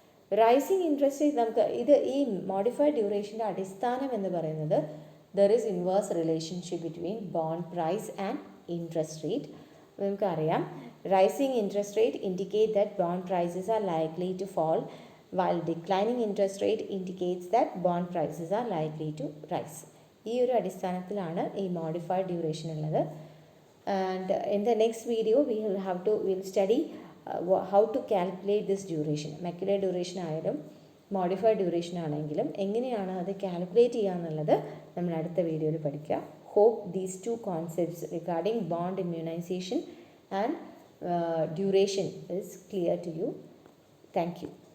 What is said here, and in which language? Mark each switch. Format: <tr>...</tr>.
<en>rising interest rate</en> <ml>നമുക്ക് ഈ modified ഡ്യൂറേഷൻ്റെ അടിസ്ഥാനം എന്ന് പറയുന്നത്</ml> <en>There is inverse relationship between bond price and interest rate.</en> <ml>നമുക്കറിയാം</ml> <en>Rising interest rate indicate that bond prices are likely to fall while declining interest rate indicates that bond prices are likely to rise.</en> <ml>ഈ ഒരു അടിസ്ഥാനത്തിലാണ് ഈ modified duration ഉള്ളത്.</ml> <en>And in the next video we'll study how to calculate this duration.</en> <ml>മെക്കുലെ duration ആയാലും modified duration ആണെങ്കിലും എങ്ങനെയാണ് അത് calculate ചെയ്യുക എന്നുള്ളത് നമ്മൾ അടുത്ത വീഡിയോയിൽ പഠിക്കുക.</ml> <en>Hope these two concepts regarding bond immunization and duration is clear to you. Thank you.</en>